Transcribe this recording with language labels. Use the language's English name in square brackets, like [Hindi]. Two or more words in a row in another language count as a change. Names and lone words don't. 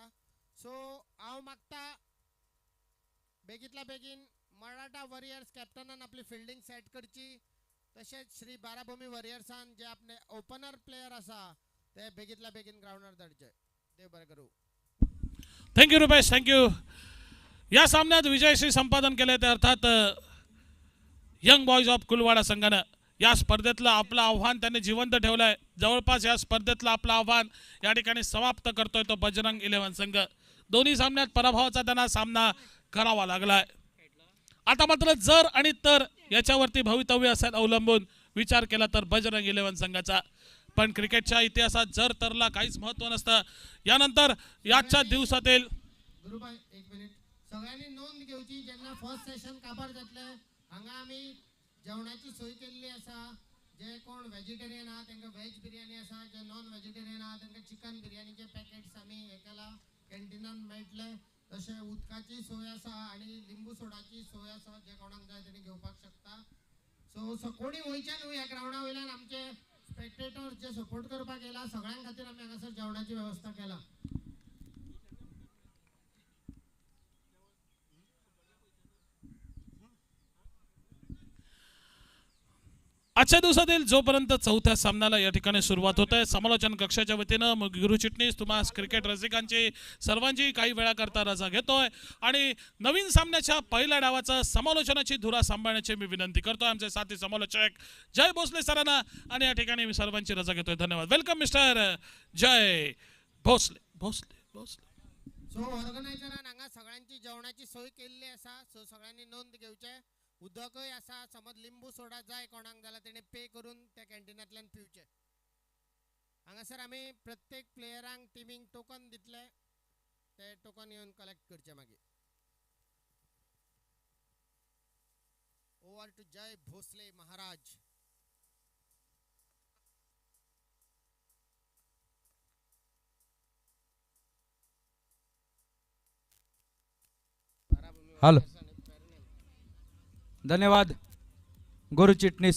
[Konkani] सो हांव मागता बेगींतल्या बेगीन मराठा वॉरियर्स कॅप्टनान आपली फिल्डिंग सेट करची. तशेंच श्री बाराभूमी वॉरियर्सान जे आपले [English] opener player [Konkani] आसा ते बेगींतल्या बेगीन ग्राउंडार धाडचे. देव बरें करूं. [English] thank you रुपेश, thank you. [Marathi] या सामन्यात विजयश्री संपादन केले ते अर्थात यंग बॉयज ऑफ कुलवाडा संघानं. या स्पर्धेतलं आपलं आव्हान त्यांनी जिवंत ठेवलंय. जवळपास या स्पर्धेतलं आपलं आव्हान या ठिकाणी समाप्त करतोय तो बजरंग 11 संघ. दोन्ही सामन्यात पराभवाचा त्यांना सामना करावा लागलाय. आता मात्र जर आणि तर याच्यावरती भवितव्य असेल अवलंबून विचार केला तर बजरंग 11 संघाचा. पण क्रिकेटच्या इतिहासात जर तरला काहीच महत्व नसतं. यानंतर याच्या दिवसातील [Konkani] गुरुबाई एक मिनिट सगळ्यांनी नोंद घेवची. जेन्ना [English] first session [Konkani] काबार जातले हांगा आमी जेवणाची सोय केल्ली आसा. जे कोण व्हेजिटेरियन आहा तांकां व्हेज बिर्याणी आसा. जे [English] non vegetarian [Konkani] आहा तांकां चिकन बिर्याणीचे पॅकेट्स आमी हे केला कॅन्टिनान मेळटले. तशें उदकाची सोय आसा आनी लिंबू सोडाची सोय आसा. जे कोणाक जाय तेणी घेवपाक शकता. सो कोणी वयचे न्हू ह्या ग्राउंडा वयल्यान. आमचे स्पेक्टेटर जे सपोर्ट करपाक येला सगळ्यां खातीर आमी हांगासर जेवणाची वेवस्था केला. [Marathi] आजच्या दिवसातील जोपर्यंत चौथ्या सामन्याला या ठिकाणी सुरुवात होत आहे समालोचन कक्षाच्या वतीनं गुरु चिटणीस तुम्हाला क्रिकेट रसिकांची सर्वांची काही वेळा करता रजा घेतोय आणि नवीन सामन्याच्या पहिल्या डावाचं समालोचनाची धुरा सांभाळण्याची मी विनंती करतोय आमचे साथी समालोचक जय भोसले सरांना. आणि या ठिकाणी मी सर्वांची रजा घेतोय. धन्यवाद. [English] welcome mister [Marathi] जय भोसले. भोसले भोसले. [Konkani] सो ऑर्गनायझरान हांगा सगळ्यांची जेवणाची सोय केल्ली आसा. सो सगळ्यांनी नोंद घेवचे. उदकय आसा. समज लिंबू सोडा जाय कोणाक जाल्यार तेणे पे करून त्या कॅन्टिनांतल्यान पिवचे. हांगासर आमी प्रत्येक प्लेयरांक टिमींक टोकन दितले. ते टोकन येवन कलेक्ट करचे मागीर. [English] over to जय भोसले महाराज. [Marathi] हेलो, धन्यवाद गुरु चिटनीस.